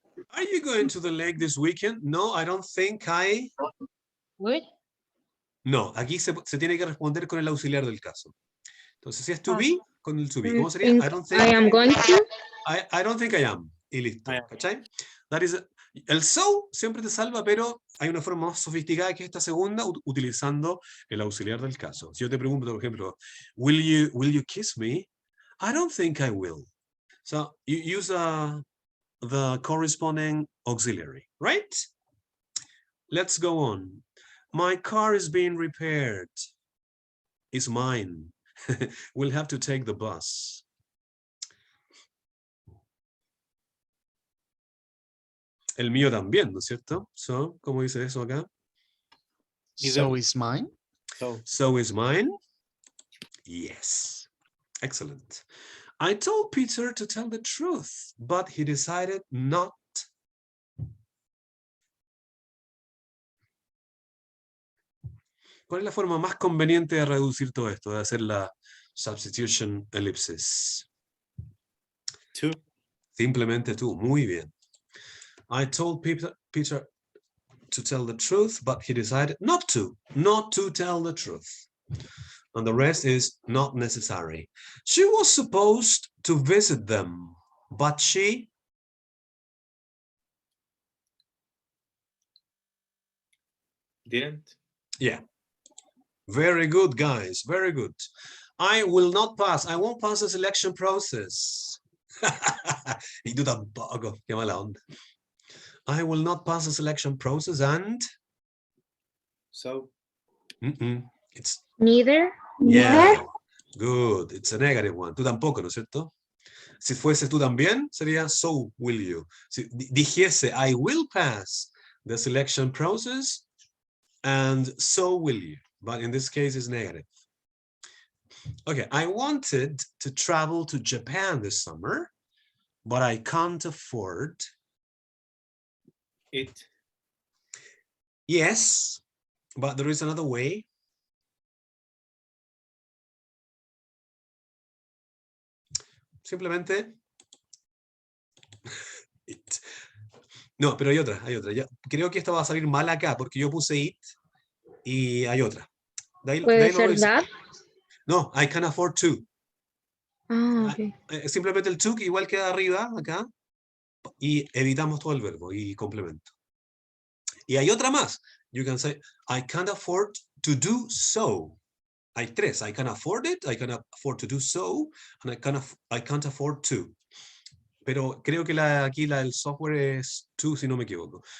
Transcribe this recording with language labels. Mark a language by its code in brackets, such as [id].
[en] Are you going to the lake this weekend? No, I don't think I... Would? [es] No, aquí se tiene que responder con el auxiliar del caso. Entonces, si es to be, con el to be. ¿Cómo sería? [en] I don't think... I am going to. I don't think I am. [es] Y listo. ¿Cachai? [en] That is, [es] el so siempre te salva, pero hay una forma más sofisticada que esta segunda, utilizando el auxiliar del caso. Si yo te pregunto, por ejemplo, [en] will you kiss me? I don't think I will. So, you use the corresponding auxiliary, right? Let's go on. My car is being repaired. It's mine. We'll have to take the bus. [es] El mío también, ¿no es cierto? [en] So, [es] ¿cómo dice eso acá? [en] So is mine. So is mine? Yes. Excellent. I told Peter to tell the truth, but he decided not. [es] ¿Cuál es la forma más conveniente de reducir todo esto, de hacer la substitution ellipsis? [en] To. [es] Simplemente tú. Muy bien. [en] I told Peter to tell the truth, but he decided not to tell the truth. And the rest is not necessary. She was supposed to visit them, but she... Didn't. Yeah. Very good, guys. Very good. I will not pass. I won't pass the selection process. [es] Y tú tampoco. Qué mala onda. [en] I will not pass the selection process and... So. It's... Neither. Yeah. Good. It's a negative one. [es] Tú tampoco, ¿no es cierto? Si fuese tú también, sería [en] so will you. [es] Si dijese [en] I will pass the selection process and so will you. But in this case, it's negative. Okay, I wanted to travel to Japan this summer, but I can't afford it. Yes, but there is another way. [es] Simplemente it. No, pero hay otra. Ya, creo que esta va a salir mal acá porque yo puse it y hay otra. ¿Puede ser that? [en] No, I can afford to. Ah, okay. [es] Simplemente el to que igual queda arriba acá y editamos todo el verbo y complemento. Y hay otra más. [en] You can say, I can't afford to do so. [es] Hay tres. [en] I can afford it, I can afford to do so, and I can't afford to. [es] Pero creo que aquí el software es to, si no me equivoco.